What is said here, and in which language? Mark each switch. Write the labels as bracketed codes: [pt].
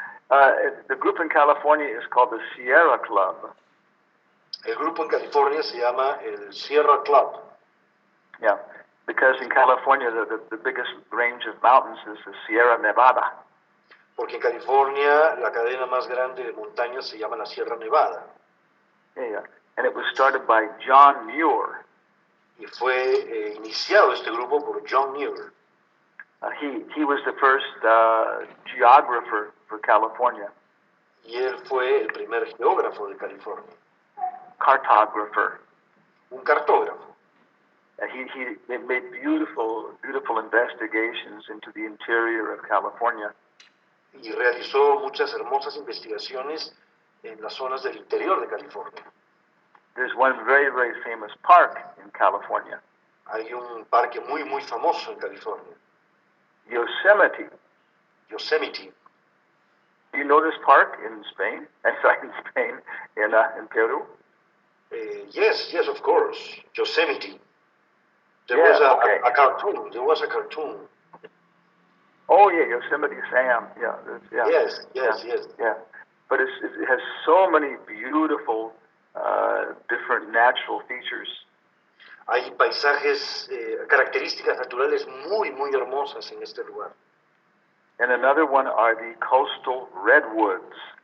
[en] The group in California is called the Sierra Club. [es] El grupo en California se llama el Sierra Club, [en] Yeah, because in California the biggest range of mountains is the Sierra Nevada. [es] porque en California la cadena más grande de montañas se llama la Sierra Nevada. [en] Yeah, and it was started by John Muir. [es] Y fue iniciado este grupo por John Muir. [en] He was the first geographer for California, [es] Y él fue el primer geógrafo de California, [en] cartographer. [es] un cartógrafo. [en] He made beautiful investigations into the interior of California. [es] Y realizó muchas hermosas investigaciones en las zonas del interior de California. [en] There's one very, very famous park in California, [es] Hay un parque muy, muy famoso en California, [en] Yosemite. [es] Yosemite. [en] Do you know this park in Spain? I'm sorry, in Spain, in Peru? Yes, of course, Yosemite. There Yeah, was okay. a cartoon. There was a cartoon. Oh yeah, Yosemite Sam. Yeah, yeah. Yes. Yeah, but it has so many beautiful, different natural features. [es] Hay paisajes, características naturales muy, muy hermosas en este lugar. [en] And another one are the coastal redwoods.